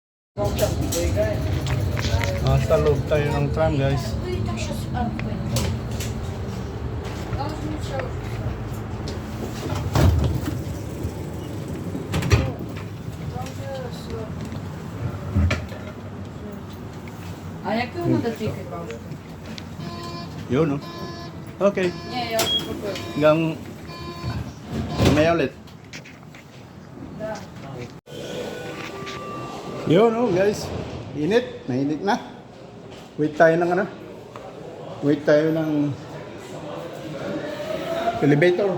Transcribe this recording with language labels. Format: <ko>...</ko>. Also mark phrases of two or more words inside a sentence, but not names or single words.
<tl>Nasa loob tayo ng tram, guys.</tl> <uk>А яке воно дотикає вам?</uk> <tl>Yun, no? Okay.</tl> <uk>Ні, я вже купив.</uk> <tl>Hanggang mamaya ulit.</tl> <ru>Да.</ru> <tl>Yun, no, guys. Init. Mainit na. Wait tayo ng ano? Wait tayo ng elevator.</tl>